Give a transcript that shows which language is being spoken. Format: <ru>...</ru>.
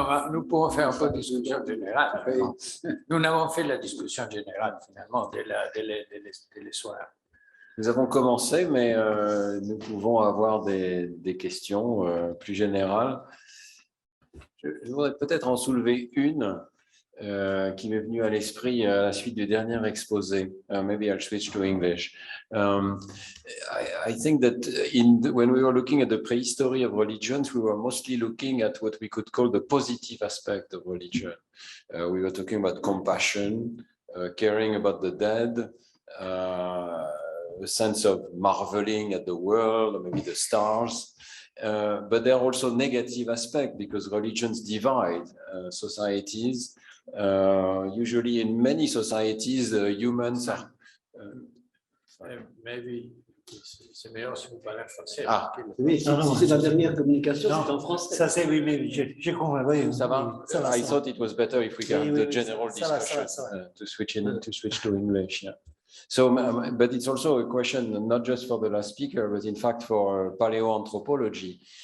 <fr>Nous pouvons faire un peu de discussion générale. Nous n'avons fait la discussion générale finalement dès les soirs. Nous avons commencé, mais nous pouvons avoir des questions plus générales. Je voudrais peut-être en soulever une qui m'est venue à l'esprit à la suite du dernier exposé.</fr> <en>Maybe I'll switch to English. I think that when we were looking at the prehistory of religions, we were mostly looking at what we could call the positive aspect of religion. We were talking about compassion, caring about the dead, a sense of marveling at the world, maybe the stars. But there are also negative aspects because religions divide societies. Usually in many societies, humans are... Maybe</en> <fr>c'est meilleur si vous parlez français. Ah, oui, c'est la dernière communication, c'est en français. Ça c'est oui, mais j'ai compris. Oui, ça va?</fr> <en>I thought it was better if we can have the general discussion to switch to English. Yeah. So, but it's also a question not just for the last speaker, but in fact for paleoanthropology.</en>